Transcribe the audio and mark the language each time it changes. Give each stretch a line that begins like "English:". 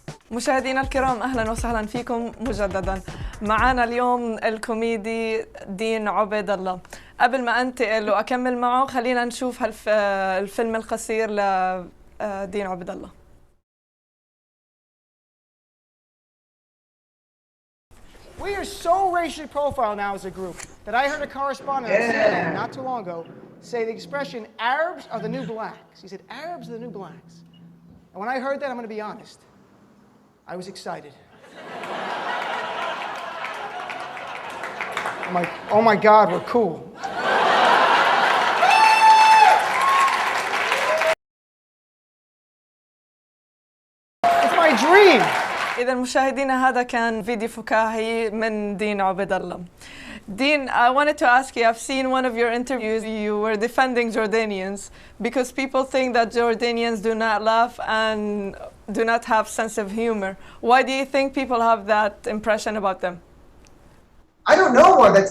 Arabic: مشاهدينا الكرام، أهلا وسهلا فيكم مجددا. معنا اليوم الكوميدي دين عبيد الله. قبل ما أنتقل وأكمل معه خلينا نشوف الفيلم القصير لدين عبيد الله.
English: We are so racially profiled now as a group that I heard a correspondent not too long ago say the expression, Arabs are the new blacks. He said, Arabs are the new blacks. And when I heard that, I'm going to be honest, I was excited. I'm like, oh my God, we're cool. It's my dream.
Arabic: إذا مشاهدينا هذا كان فيديو فكاهي من دين عبيد الله.
English: Dean, I wanted to ask you, I've seen one of your interviews, you were defending Jordanians because people think that Jordanians do not laugh and do not have sense of humor. Why do you think people have that impression about them? I don't know why.